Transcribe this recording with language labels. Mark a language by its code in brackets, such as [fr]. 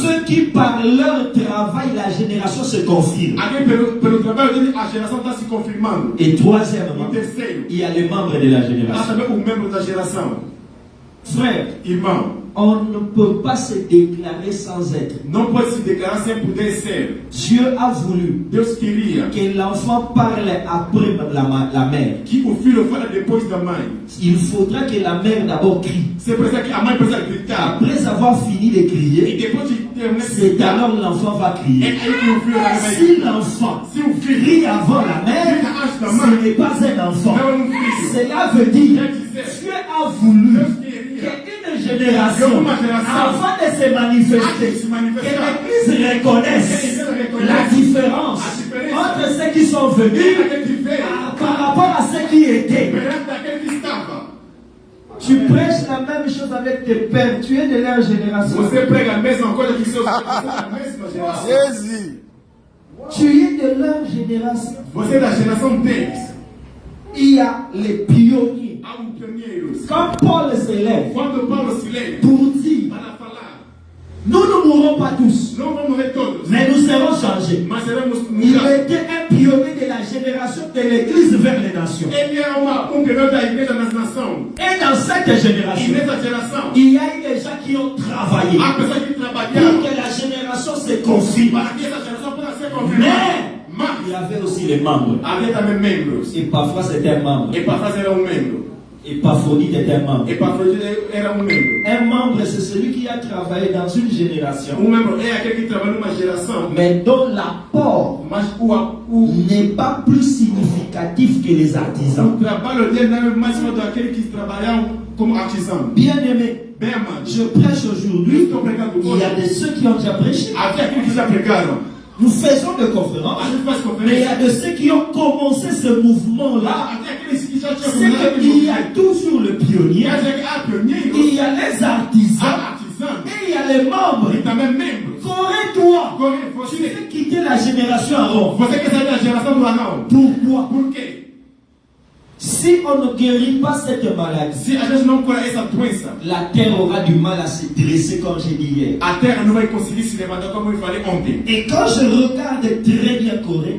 [fr] Ceux qui par leur travail, la génération se confirme. [pt] Aquele pelo trabalho dele, a geração está se confirmando. [fr] Et troisièmement, [pt] E terceiro, [fr] il y a les membres de la [pt] há [fr] génération. [pt] também o membro da geração. [fr] Frère, [pt] Irmão, [fr] on ne peut pas se déclarer sans être. [pt] não pode se declarar sem poder ser. [fr] Dieu a voulu [pt] Deus queria [fr] que l'enfant parle après la mère. [pt] que o filho fale depois da mãe. [fr] Il faudra que la mère d'abord crie. [pt] Você precisa que a mãe precisa gritar. [fr] Après avoir fini de [pt] E [fr] crier, [pt] depois de terminar de [fr] c'est [pt] gritar, [fr] alors l'enfant va [pt] é [fr] crier. [pt] aí que o filho vai [fr] Si l'enfant [pt] Se o filho [fr] crie avant la mère, [pt] grita antes da mãe, [fr] ce n'est pas un enfant. [pt] não é filho. [fr] Cela veut dire Dieu a voulu [pt] Deus queria [fr] qu'une génération, avant de se manifester, que l'Église reconnaisse la différence entre ceux qui sont venus par rapport à ceux qui étaient. [pt] perante daquele que estava. [fr] Tu prêches la même chose avec tes pères, tu es de leur génération. [pt] Você prega a mesma coisa que seus pais, você é da mesma geração. [fr] Tu es de leur génération. [pt] Você é da geração deles. [fr] Il y a les pionniers. [pt] Há pioneiros. [fr] Quand Paul s'élève [pt] Quando Paulo se lembra, [fr] pour dire, [pt] para falar, [fr] nous ne mourrons pas tous, [pt] não vamos morrer todos, [fr] mais nous serons changés. [pt] mas seremos [fr] Il [pt] mudados. [fr] était un pionnier de la génération de l'Église vers les nations. [pt] Ele é pioneiro da igreja nas nações. [fr] Et dans cette [pt] E [fr] génération, [pt] nessa geração, [fr] il y a eu des gens qui ont travaillé [pt] há pessoas que [fr] pour [pt] trabalharam [fr] que la génération se confirme. [pt] para que essa geração possa ser confirmada. [fr] Mais il y avait aussi les membres. [pt] Havia também membros. [fr] Et parfois c'était un membre. [pt] Epafras era membro. [fr] Épaphrodite était un membre. [pt] Epafrodite era membro. [fr] Un membre, c'est celui qui a travaillé dans une génération, [pt] Membro é aquele que trabalha numa geração, [fr] mais dont l'apport [pt] mas o [fr] n'est pas plus significatif que les artisans. [pt] trabalho dele não é mais do que aquele que trabalham como artesão. [fr] Bien-aimés, [pt] Bem amado, [fr] je prêche aujourd'hui. [pt] estou pregando [fr] Il y a [pt] hoje. [fr] de ceux qui ont déjà prêché. [pt] Havia aqueles que já pregaram. [fr] Nous faisons des conférences, [pt] A gente faz [fr] mais il y a [pt] conferência. [fr] de ceux qui ont commencé ce mouvement-là. [pt] Havia aqueles que já tinham [fr] C'est [pt] começado [fr] qu'il y a toujours le pionnier, [pt] há pioneiros, [fr] il y a les artisans, [pt] há artesãos [fr] et il y a les membres. [pt] e também membros. [fr] Corrige-toi. [pt] Corre, [fr] Tu [pt] você, [fr] veux quitter la génération avant. [pt] você quer sair da geração do Arão? [fr] Pourquoi? [pt] Por quê? [fr] Si on ne guérit pas cette maladie, [pt] Se a gente não cura essa doença, [fr] la terre aura du mal à se dresser, comme j'ai dit hier. [pt] a terra não vai conseguir se levantar como eu falei ontem. [fr] Et quand je regarde très bien Corée,